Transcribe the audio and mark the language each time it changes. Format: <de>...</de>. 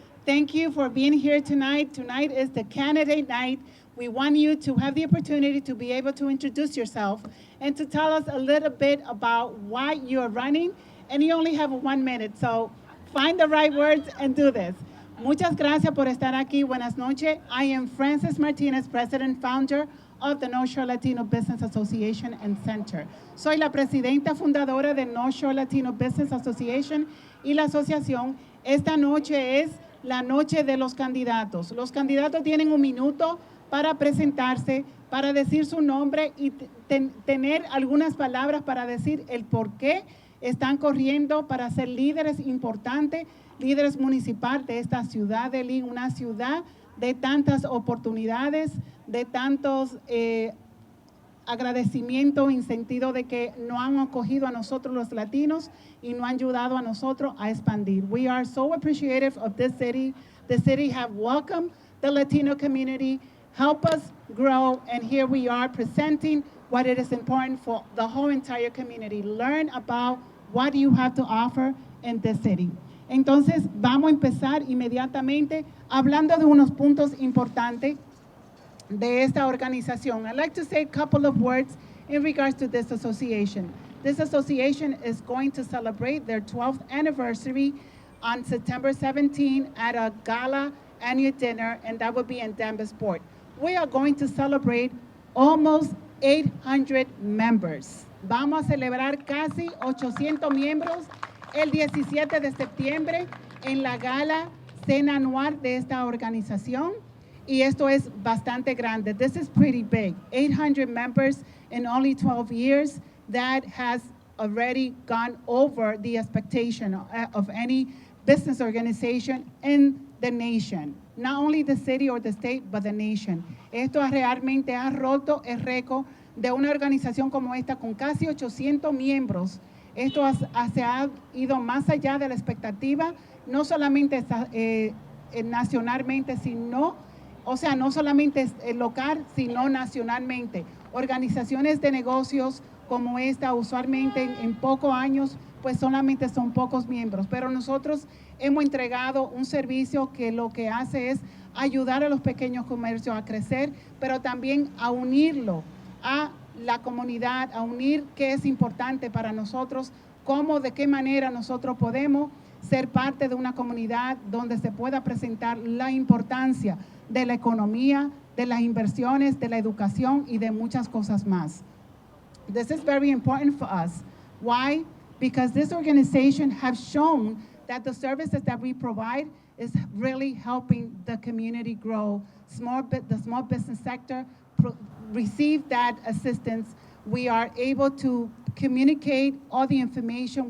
<en>Thank you for being here tonight. Tonight is the candidate night. We want you to have the opportunity to be able to introduce yourself and to tell us a little bit about why you're running. And you only have 1 minute, so find the right words and do this.</en> <es>Muchas gracias por estar aquí. Buenas noches.</es> <en>I am Frances Martinez, President, Founder of the North Shore Latino Business Association and Center.</en> <es>Soy la presidenta fundadora de North Shore Latino Business Association y la asociación. Esta noche es la noche de los candidatos. Los candidatos tienen 1 minuto para presentarse, para decir su nombre y tener algunas palabras para decir el por qué están corriendo para ser líderes importantes, líderes municipales de esta ciudad de Lynn, una ciudad de tantas oportunidades, de tantos agradecimientos en sentido de que nos han acogido a nosotros los latinos y nos han ayudado a nosotros a expandir.</es> <en>We are so appreciative of this city. The city have welcomed the Latino community, help us grow, and here we are presenting what it is important for the whole entire community. Learn about what you have to offer in this city.</en> <es>Entonces, vamos a empezar inmediatamente hablando de unos puntos importantes de esta organización.</es> <en>I'd like to say a couple of words in regards to this association. This association is going to celebrate their 12th anniversary on September 17 at a gala annual dinner, and that will be in Danbusport. We are going to celebrate almost 800 members.</en> <es>Vamos a celebrar casi 800 miembros el 17 de septiembre en la gala cena anual de esta organización. Y esto es bastante grande.</es> <en>This is pretty big. 800 members in only 12 years. That has already gone over the expectation of any business organization in the nation. Not only the city or the state, but the nation.</en> <es>Esto realmente ha roto el récord de una organización como esta con casi 800 miembros. Esto se ha ido más allá de la expectativa, no solamente nacionalmente, sino, o sea, no solamente local, sino nacionalmente. Organizaciones de negocios como esta, usualmente en pocos años, pues solamente son pocos miembros. Pero nosotros hemos entregado un servicio que lo que hace es ayudar a los pequeños comercios a crecer, pero también a unirlo a la comunidad, a unir qué es importante para nosotros, cómo, de qué manera nosotros podemos ser parte de una comunidad donde se pueda presentar la importancia de la economía, de las inversiones, de la educación y de muchas cosas más.</es> <en>This is very important for us. Why? Because this organization has shown that the services that we provide is really helping the community grow. The small business sector receive that assistance. We are able to communicate all the information.</en>